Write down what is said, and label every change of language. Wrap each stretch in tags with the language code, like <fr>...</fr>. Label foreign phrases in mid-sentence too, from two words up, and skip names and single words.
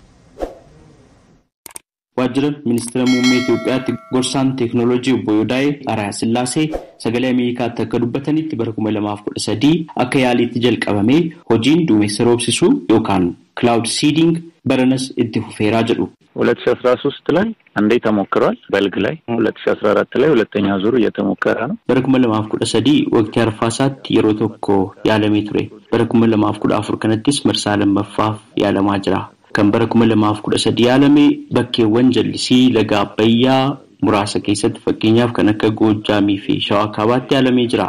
<om>Waajjira Ministeera Muummee Itoophiyaatti gorsaan teeknooloojii obbo Yodaahee Ariyaa Sillaasee sagalee Ameerikaatti akka dubbatanitti bara 2013 akka yaaliitti jalqabamee hojiin duumessa roobsisuu yookaan</om> <en>cloud seeding</en> <om>baranas itti fufeeraa jedhu.</om> <am>2013 ላይ አንዴ ተሞክሯል። በልግ ላይ 2014 ላይ ሁለተኛ ዙር እየተሞከረ ነው።</am> <om>bara 2013 waqtii arfaasaatti yeroo tokko yaalamee ture. bara 2014 kanattis marsaa lammaffaaf yaalamaa jira. kan bara 2013 yaalame bakkeewwan jallisii laga Abbayyaa muraasa keessatti fakkeenyaaf kan akka Goojjaamii fi Shawaa Kaabaatti yaalamee jira.</om>